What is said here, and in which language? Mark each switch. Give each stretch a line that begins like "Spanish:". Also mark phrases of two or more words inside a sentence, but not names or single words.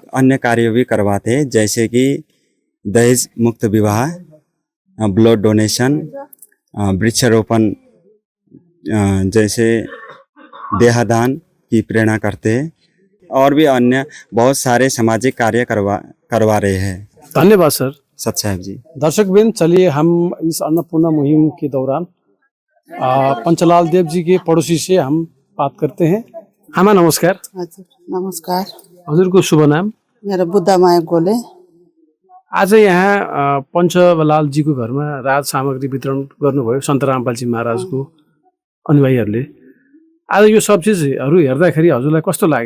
Hindi: अन्य कार्य भी करवाते हैं, जैसे कि दहेज मुक्त विवाह, ब्लड डोनेशन, वृक्षारोपण, जैसे देहदान की प्रेरणा करते हैं और भी अन्य बहुत सारे सामाजिक कार्य करवा रहे हैं। धन्यवाद सर। सत साहेब जी। दर्शकवृंद चलिए हम इस अन्नपूर्णा मुहिम के दौरान पंचलाल देव जी के पड़ोसी से हम बात करते हैं। हाँ नमस्कार।
Nepali: हजुर नमस्कार। हजुरको शुभ नाम? मेरो बुद्धमाया गोले। आज यहाँ पंचलाल जी को घरमा राज सामग्री वितरण गर्नुभयो सन्त रामपाल जी महाराजको अनुयायीहरूले। आज यो सब चिजहरू हेर्दाखेरि हजुरलाई कस्तो लाग्यो?